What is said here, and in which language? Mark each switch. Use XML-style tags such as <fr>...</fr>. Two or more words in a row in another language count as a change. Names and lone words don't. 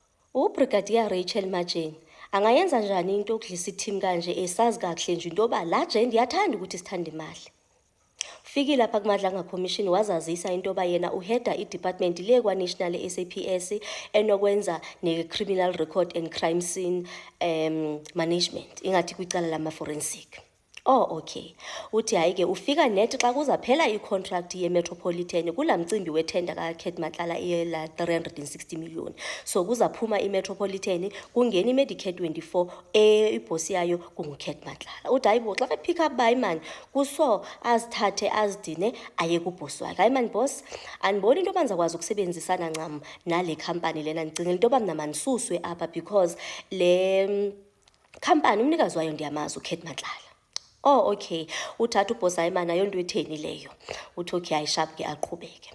<xh>uBrigadier Rachel Majeni angayenza njani into yokudlisa i-team kanje esazi kahle nje into yoba la nje ndiyathanda ukuthi sithande imali. Fikile lapha kuMadlanga Commission wazazisa into yoba yena uheda i-department le kwa-National SAPS enokwenza ne-</xh> <en>criminal record and crime scene management</en> <xh>ingathi kwicala lama-forensic.</xh> <en>Oh okay.</en> <xh>Uthi hayi-ke ufika net xa kuzaphela i-contract ye-Metropolitan kula mcimbi wethenda ka-Kurt Matlala iyela 360 million. So kuzaphuma i-Metropolitan kungena i-Medicare 24 ibhosi yayo kungu-Kurt Matlala. Uthi hayibo xa</xh> <en>pick up by man</en> <xh>kuso azithathe azidine aye kubhosi wakhe. Hayi man boss, andiboni into yoba ndizakwazi ukusebenzisana ncam nale company lena, ndicingela into yoba mna mandisuswe apha because le company umnikazi wayo ndiyamazi uKurt Matlala.</xh> <en>Oh okay.</en> <xh>Uthatha ubhosi hayi mana yonto etheni leyo. Uthi okay hayi sharp ke aqhubeke.</xh>